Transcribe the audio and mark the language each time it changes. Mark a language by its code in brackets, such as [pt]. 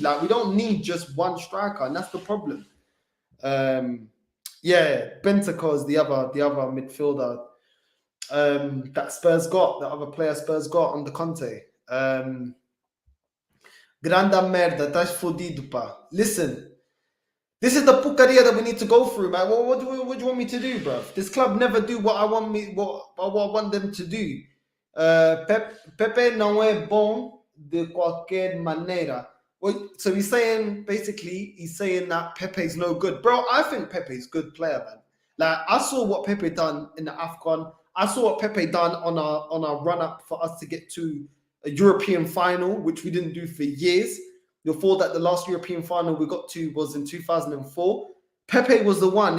[en] Like, we don't need just one striker, and that's the problem. Bentancur is the other midfielder that Spurs got, the other player Spurs got under Conte. [pt] Grande merda, estás fodido, pá. [en] Listen, this is the pucaria that we need to go through, man. What do you want me to do, bro? This club never do what I want them to do. [pt] Pepe não é bom de qualquer maneira. [en] Well, so he's saying that Pepe's no good. Bro, I think Pepe's a good player, man. Like, I saw what Pepe done in the AFCON. I saw what Pepe done on our run-up for us to get to a European final, which we didn't do for years. Before that, the last European final we got to was in 2004. Pepe was the one.